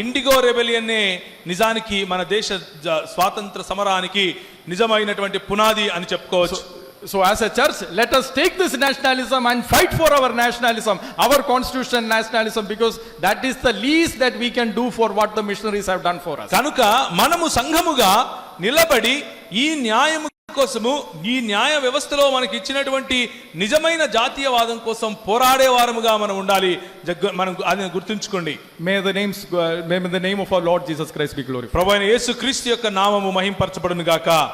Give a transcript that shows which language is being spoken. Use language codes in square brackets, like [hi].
[te] IndiGo rebellion నిజానికి మన దేశ స్వాతంత్ర సమరానికి నిజమైనటువంటి పునాది అని చెప్పుకోవచ్చు. [en] So as a church, let us take this nationalism and fight for our nationalism, our constitution nationalism, because that is the least that we can do for what the missionaries have done for us. [te] కనుక మనము సంఘముగా నిలబడి ఈ న్యాయము కోసము, ఈ న్యాయ వ్యవస్థలో మనకి ఇచ్చినటువంటి నిజమైన జాతీయవాదం కోసం పోరాడే వారముగా మనం ఉండాలి. మనం అది గుర్తుంచుకోండి. [en] May the name of our Lord Jesus Christ be glorified. [te] ప్రభువైన యేసుక్రీస్తు యొక్క నామము మహింపరచబడును గాక.